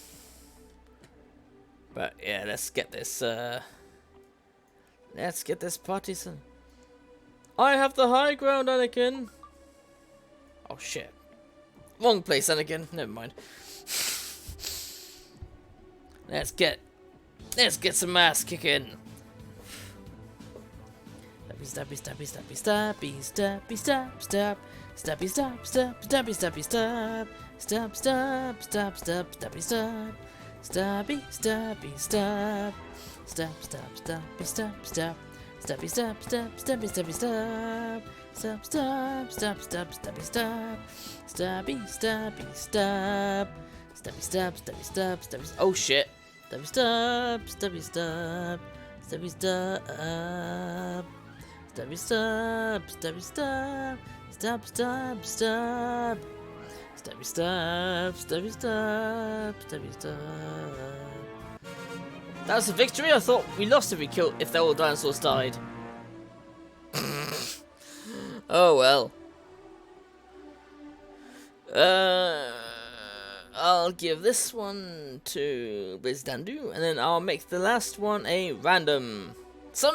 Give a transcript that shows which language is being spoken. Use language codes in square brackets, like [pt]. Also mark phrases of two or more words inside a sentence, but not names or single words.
[en] But yeah, let's get this party son. I have the high ground, Anakin. Oh shit. Wrong place, Anakin. Never mind. Let's get some ass kicking. Stabby stabby stabby stabby stabby stab stab stabby stab stab stabby stabby stab stab stab stab stab stabby stab stabby stabby stab stab stab stabby stab stab stabby stab stab stabby stabby stab stab stab stab stab stabby stab stabby stabby stab stabby stab stabby stab stabby. Oh shit! Stabby stab stabby stab stabby stab. Stabby stab, stabby stab, stab stab stab, stabby stab, stabby stab, stabby stab. That was a victory. I thought we lost if if all the dinosaurs died. Oh well. I'll give this one to Blizdandu, and then I'll make the last one a random.